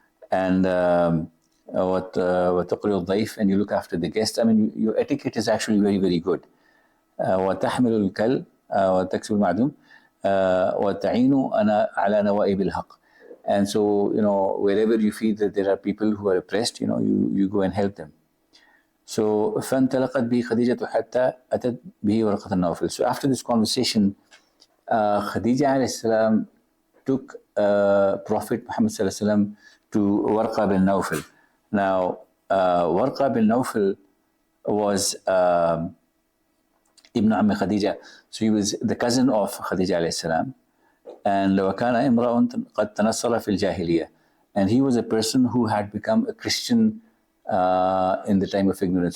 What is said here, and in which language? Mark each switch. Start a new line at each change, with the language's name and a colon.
English: And
Arabic: وَتَقْرِيُ الضَّيْفِ,
English: and you look after the guests. I mean, your etiquette is actually very, very good.
Arabic: وَتَحْمِلُ الْكَلْ وَتَكْسِبُ الْمَعْدُومِ وَتَعِينُ أَنَا عَلَى نَوَائِبِ الْحَقِّ.
English: And so, wherever you feel that there are people who are oppressed, you go and help them. So
Arabic: فانطلقت به خديجة حتى أتت به ورقة النوفل.
English: So after this conversation, Khadija alayhi salam took Prophet Muhammad sallallahu alaihi wasallam to Warqa bin Nawfal. Now, Warqa bin Nawfal was Ibn Ammi Khadija. So he was the cousin of Khadija alayhi salam. And
Arabic: وكان امرأ قد تنصر في الجاهلية.
English: And he was a person who had become a Christian in the time of ignorance.